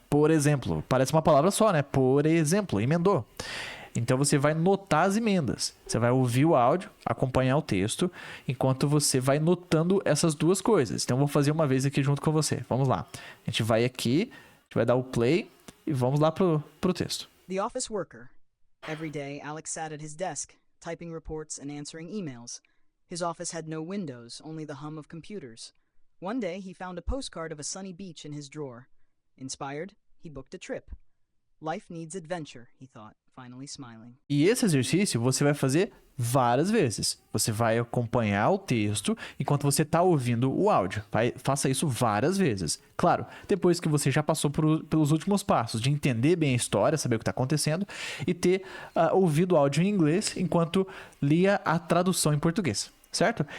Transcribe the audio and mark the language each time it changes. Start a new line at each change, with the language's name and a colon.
Portuguese: Por exemplo, parece uma palavra só, né? Por exemplo, emendou. Então você vai notar as emendas. Você vai ouvir o áudio, acompanhar o texto, enquanto você vai notando essas duas coisas. Então eu vou fazer uma vez aqui junto com você. Vamos lá. A gente vai aqui, a gente vai dar o play e vamos lá pro texto.
English: The office worker. Every day, Alex sat at his desk, typing reports and answering emails. His office had no windows, only the hum of computers. One day, he found a postcard of a sunny beach in his drawer. Inspired, he booked a trip. Life needs adventure, he thought, finally smiling.
Portuguese: E esse exercício você vai fazer várias vezes. Você vai acompanhar o texto enquanto você está ouvindo o áudio. Faça isso várias vezes. Claro, depois que você já passou pelos últimos passos de entender bem a história, saber o que está acontecendo e ter ouvido o áudio em inglês enquanto lia a tradução em português. Certo?